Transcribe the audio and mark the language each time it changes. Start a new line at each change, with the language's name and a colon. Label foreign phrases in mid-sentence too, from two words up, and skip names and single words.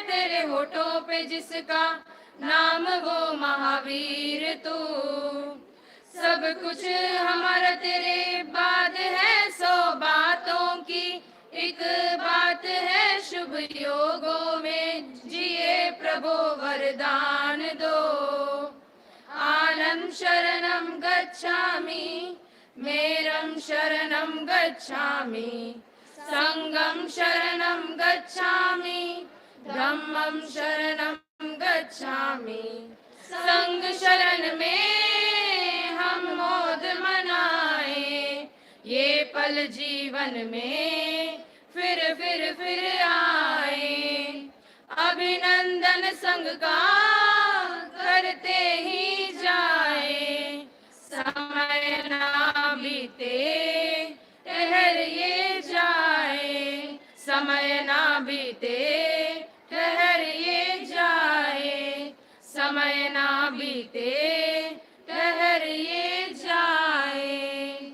Hindi: तेरे होठों पे जिसका नाम वो महावीर तू, सब कुछ हमारा तेरे बाद है। 100 बातों की एक बात है, शुभ योगों में जिए प्रभो वरदान दो।
Pali: आनंद शरणं गच्छामि, मेरं शरणं गच्छामि, संगं शरणं गच्छामि, धम्मं शरणं गच्छामि।
Hindi: संग शरण में हम मोद मनाए, ये पल जीवन में फिर आए। अभिनंदन संग का करते ही जाए, समय ना बीते ठहरिए जाए, समय ना बीते ठहरिए जाए, समय ना बीते ठहरिए जाए।